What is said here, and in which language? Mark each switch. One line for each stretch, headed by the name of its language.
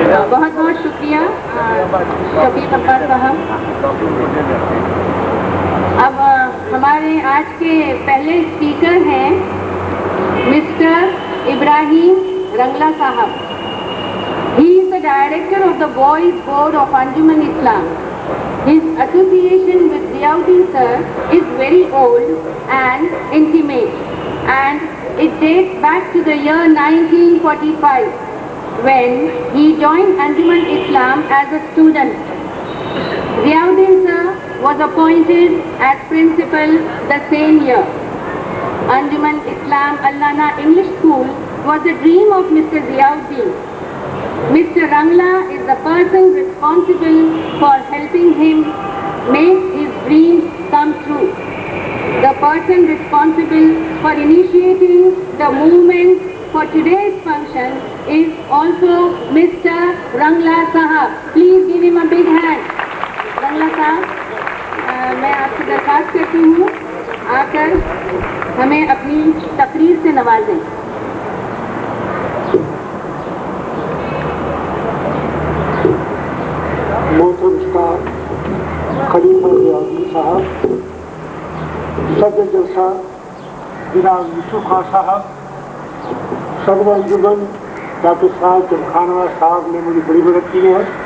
Urdu: بہت بہت شکریہ شفیق عباس صاحب۔ اب ہمارے آج کے پہلے اسپیکر ہیں مسٹر ابراہیم رنگلا صاحب۔
English: He is the director of the Boys Board of Anjuman Islam. His association with Ziauddin sir is very old and intimate, and it dates back to the year 1945. When he joined Anjuman Islam as a student. Ziauddin sir was appointed as principal the same year. Anjuman Islam Allana English School was the dream of Mr. Ziauddin. Mr. Rangla is the person responsible for helping him make his dreams come true. The person responsible for initiating the movement for today's function is also Mr. Rangla Sahab. Please give him a big hand.
Urdu: Rangla Sahab, میں آپ سے درخواست کرتی ہوں آ کر ہمیں اپنی تقریر سے نوازیں۔ محترم اسٹار خلیفہ ضیاءالدین صاحب، صدر جلسہ جناب یوسف خان صاحب، صدر انجمن ڈاکٹر صاحب جمخانہ صاحب نے مجھے بڑی مدد کی ہے۔